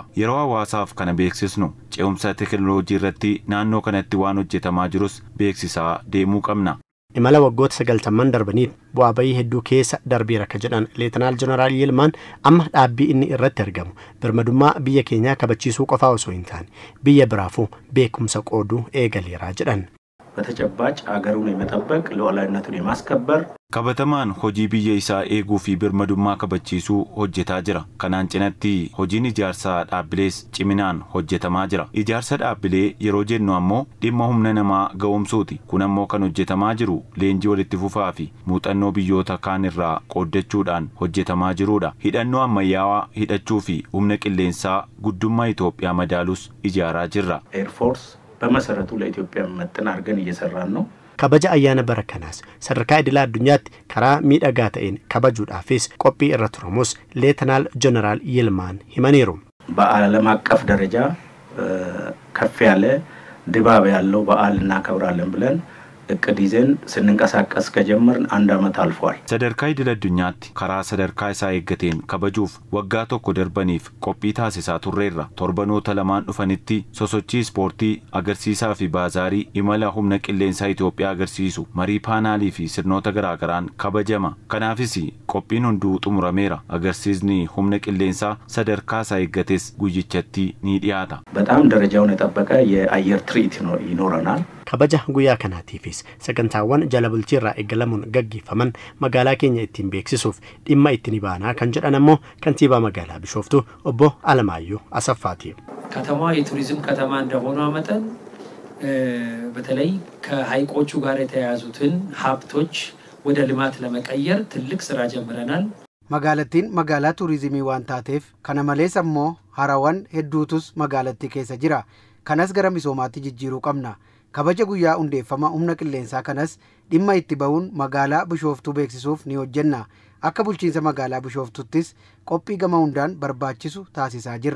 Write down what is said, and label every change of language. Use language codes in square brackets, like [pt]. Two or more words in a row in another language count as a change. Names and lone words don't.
[om] Yeroo hawaasaaf kana beeksisnu ce'umsa teekinooloojii irratti naannoo kanatti waan hojjetamaa jirus beeksisaa deemuu qabna. Imala waggoota 90 darbaniif bu'aa bayii hedduu keessa darbeera akka jedhan Leetinaal Jeneraal Yilmaan amma dhaabbii inni irratti argamu birmadummaa biyya keenyaa kabachiisuu qofaa osoo hin taane biyya biraafuu beekumsa qooduu eegaleera jedhan. [am] በተጨባጭ ሀገሩን የመጠበቅ ሉዓላዊነቱን የማስከበር [om] kabatamaan hojii biyya isaa eeguu fi birmadummaa kabachiisuu hojjetaa jira. Kanaan cinatti hojiin ijaarsa dhaabbilees ciminaan hojjetamaa jira. Ijaarsa dhaabbilee yeroo jennu ammoo dhimma humna namaa ga'umsuuti. Kun ammoo kan hojjetamaa jiru leenjii walitti fufaa fi muuxannoo biyyoota kaan irraa qooddachuudhaan hojjetamaa jirudha. Hidhannoo ammayyaawaa hidhachuu fi humna qilleensaa guddummaa Itoophiyaa madaalus ijaaraa jirra. [en] Air force [am] በመሰረቱ ለኢትዮጵያ መጥን አድርገን እየሰራን ነው። [om] kabaja ayyaana barakanaas sadarkaa idilaa addunyaatti karaa miidhagaa ta'een kabajuudhaafis qophii irra turamus Leetinaal Jeneraal Yilmaan himaniiru. [am] በዓለም አቀፍ ደረጃ ከፍ ያለ ድባብ ያለው በዓል እናከብራለን ብለን እቅድ ይዘን ስንንቀሳቀስ ከጀመርን 1 ዓመት አልፏል። [om] sadarkaa idil addunyaatti karaa sadarkaa isaa eeggateen kabajuuf waggaa tokko darbaniif qophii taasisaa turreerra. Torbanoota lamaan dhufanitti sosochii ispoortii agarsiisaa fi baazaarii imala humna qilleensaa Itoophiyaa agarsiisu marii paanaalii fi sirnoota garaagaraan kabajama. Kanaafis qophiin hunduu xumurameera. Agarsiisni humna qilleensaa sadarkaa isaa eeggates guyyichatti ni dhiyaata. [am] በጣም ደረጃውን የጠበቀ የአየር ትርኢት ይኖረናል። [om] kabaja guyyaa kanaatiifis sagantaawwan jala bulchiirraa eegalamuun gaggeeffaman magaalaa keenya ittiin beeksisuuf dhimma itti ni baanaa kan jedhan ammoo kantiibaa magaalaa Bishooftuu Obbo Alamaayyoo Asaffaati. [am] ከተማዋ የቱሪዝም ከተማ እንደሆነ መጠን በተለይ ከሃይቆቹ ጋር የተያያዙትን ሀብቶች ወደ ልማት ለመቀየር ትልቅ ስራ ጀምረናል። [om] magaalattiin magaalaa turizimii waan taateef kana malees ammoo harawwan hedduutus magaalattii keessa jira. Kanas gara misoomaatti jijjiiruu qabna. Kabaja guyyaa hundeeffama humna qilleensaa kanas dhimma itti ba'uun magaalaa Bishooftuu beeksisuuf ni hojjenna. Akka bulchiinsa magaalaa Bishooftuuttis qophii gama hundaan barbaachisu taasisaa jirra.